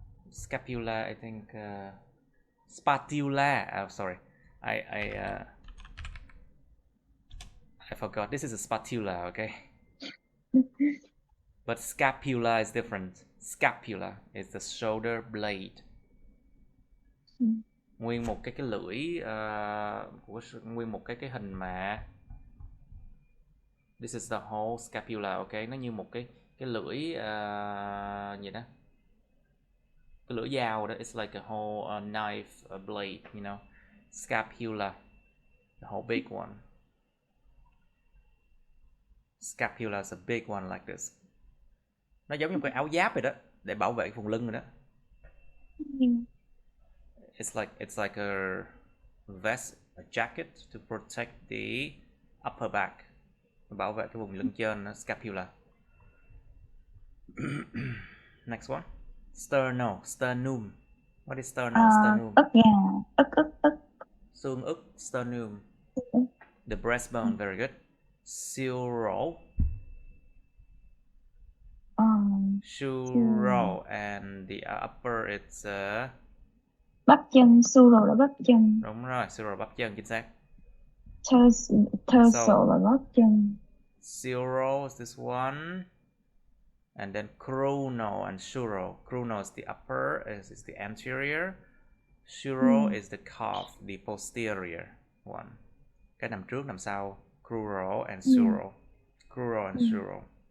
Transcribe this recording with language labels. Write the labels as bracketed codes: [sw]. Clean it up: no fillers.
[en] Scapula, I think. Spatula. Oh, sorry, I forgot. This is a spatula, okay? But scapula is different. Scapula is the shoulder blade. [vi] Nguyên một cái lưỡi của nguyên một cái hình mà [en] this is the whole scapula, okay? [vi] Nó như một cái lưỡi gì đó, cái lưỡi dao đó. [en] It's like a whole knife blade, you know. Scapula, the whole big one. Scapula is a big one like this. [vi] Nó giống như một cái áo giáp vậy đó, để bảo vệ vùng lưng rồi đó. [en] It's like a vest, a jacket to protect the upper back, [vi] bảo vệ cái vùng lưng trên. [en] Scapula. Next one. Sternum. What is sternum? [vi] Ức gà. Ức. Xương ức. [en] Sternum. The breastbone. Very good. Sural. Sural, and the upper it's [vi] bắp chân. Sural là bắp chân. đúng rồi, sural bắp chân, chính xác. Dorsal là bắp chân. [en] Sural is this one, and then coronal and sural. Coronal is the upper, is the anterior. Sural is the calf, the posterior one. [vi] Cái nằm trước nằm sau. [en] Crural and sural. Crural and sural.